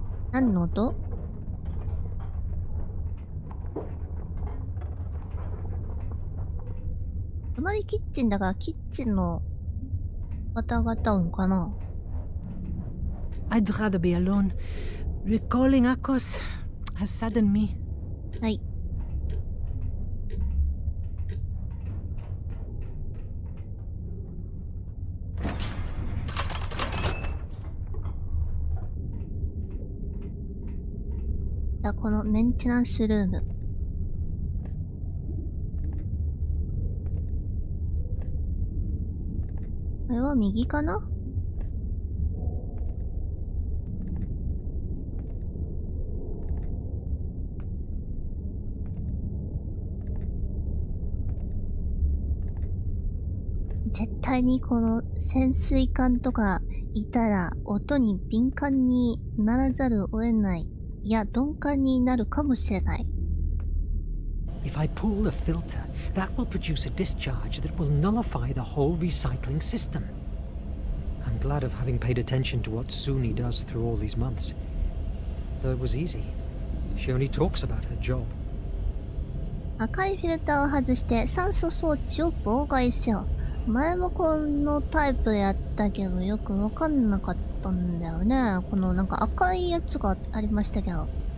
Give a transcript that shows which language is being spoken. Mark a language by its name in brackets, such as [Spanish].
[Japanese] 何の音？隣キッチンだからキッチンのガタガタ音かな。 [English] I'd rather be alone. Recalling Akos has saddened me. [Japanese] はい。じゃあこのメンテナンスルーム。これは右かな？絶対にこの潜水艦とかいたら音に敏感にならざるを得ない。いや、鈍感になるかもしれない。 [English] If I pull the filter, that will produce a discharge that will nullify the whole recycling system. I'm glad of having paid attention to what Suni does through all these months. Though it was easy. She only talks about her job. [Japanese] 赤いフィルターを外して酸素装置を妨害せよ。前もこのタイプやったけどよくわかんなかったんだよね。このなんか赤いやつがありましたけど。